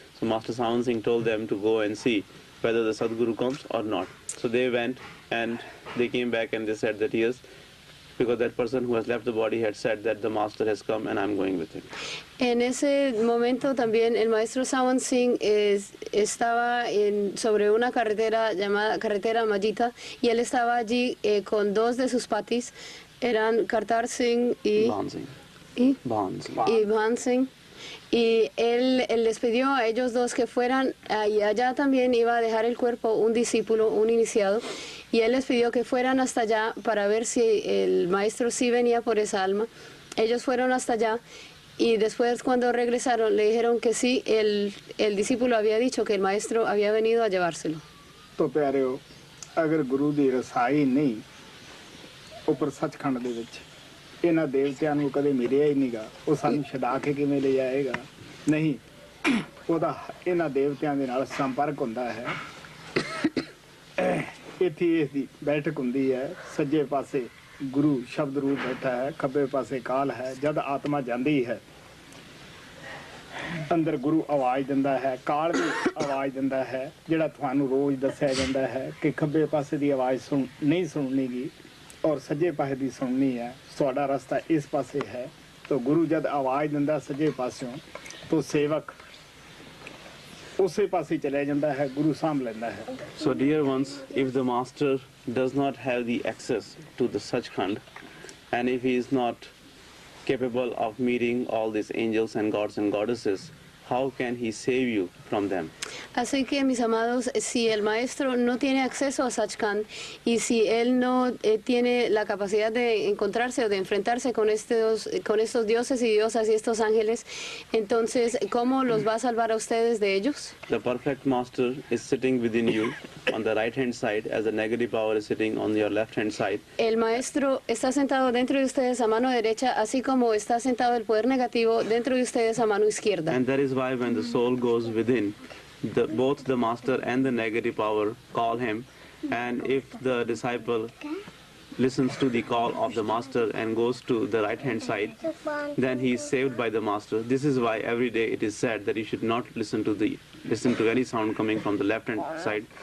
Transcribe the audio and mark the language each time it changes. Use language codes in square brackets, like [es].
[en] So Master Sawan Singh told them to go and see whether the Sadguru comes or not. So they went and they came back and they said that yes, because that person who has left the body had said that the master has come and I'm going with him. [es] En ese momento también el maestro Sawan Singh estaba sobre una carretera llamada carretera Majita, y él estaba allí con dos de sus patis, eran Kartar Singh y Bhan Singh. y Bhan Singh. Y él les pidió a ellos dos que fueran, y allá también iba a dejar el cuerpo un discípulo, un iniciado, y él les pidió que fueran hasta allá para ver si el maestro sí venía por esa alma. Ellos fueron hasta allá y después cuando regresaron le dijeron que sí, el discípulo había dicho que el maestro había venido a llevárselo. [pa] ਤੋ ਪਿਆਰਿਓ, ਅਗਰ ਗੁਰੂ ਦੀ ਰਸਾਈ ਨਹੀਂ ਉੱਪਰ ਸੱਚਖੰਡ ਦੇ ਵਿੱਚ, ਇਹਨਾਂ ਦੇਵਤਿਆਂ ਨੂੰ ਕਦੇ ਮਿਲਿਆ ਹੀ ਨਹੀਂਗਾ, ਉਹ ਸਾਨੂੰ ਛਡਾ ਕੇ ਕਿਵੇਂ ਲੈ ਜਾਏਗਾ? ਨਹੀਂ, ਉਹਦਾ ਇਹਨਾਂ ਦੇਵਤਿਆਂ ਦੇ ਨਾਲ ਸੰਪਰਕ ਹੁੰਦਾ ਹੈ। ਇੱਥੇ ਇਸ ਦੀ ਬੈਠਕ ਹੁੰਦੀ ਹੈ, ਸੱਜੇ ਪਾਸੇ ਗੁਰੂ ਸ਼ਬਦ ਰੂਪ ਬੈਠਾ ਹੈ, ਖੱਬੇ ਪਾਸੇ ਕਾਲ ਹੈ। ਜਦ ਆਤਮਾ ਜਾਂਦੀ ਹੈ ਅੰਦਰ, ਗੁਰੂ ਆਵਾਜ਼ ਦਿੰਦਾ ਹੈ, ਕਾਲ ਵੀ ਆਵਾਜ਼ ਦਿੰਦਾ ਹੈ, ਜਿਹੜਾ ਤੁਹਾਨੂੰ ਰੋਜ਼ ਦੱਸਿਆ ਜਾਂਦਾ ਹੈ ਕਿ ਖੱਬੇ ਪਾਸੇ ਦੀ ਆਵਾਜ਼ ਨਹੀਂ ਸੁਣਨੀਗੀ ਔਰ ਸੱਜੇ ਪਾਸੇ ਦੀ ਸੁਣਨੀ ਹੈ, ਤੁਹਾਡਾ ਰਸਤਾ ਇਸ ਪਾਸੇ ਹੈ। ਤਾਂ ਗੁਰੂ ਜਦ ਆਵਾਜ਼ ਦਿੰਦਾ ਸੱਜੇ ਪਾਸਿਓਂ, ਤਾਂ ਸੇਵਕ ਉਸੇ ਪਾਸੇ ਚਲੇ ਜਾਂਦਾ ਹੈ, ਗੁਰੂ ਸਾਂਭ ਲੈਂਦਾ ਹੈ। [en] So dear ones, if the master does not have the access to the Sachkhand, and if he is not capable of meeting all these angels and gods and goddesses, how can he save you from them? [es] Así que, mis amados, si el maestro no tiene acceso a Sachkhand y si él no tiene la capacidad de encontrarse o de enfrentarse con estos dioses y diosas y estos ángeles, entonces, ¿cómo los va a salvar a ustedes de ellos? [en] The perfect master is sitting within you on the right hand side, as the negative power is sitting on your left hand side. [es] El maestro está sentado dentro de ustedes a mano derecha, así como está sentado el poder negativo dentro de ustedes a mano izquierda. [en] And that is why when the soul goes within, both the master and the negative power call him, and if the disciple listens to the call of the master and goes to the right hand side, then he is saved by the master. This is why every day it is said that you should not listen to any sound coming from the left hand side.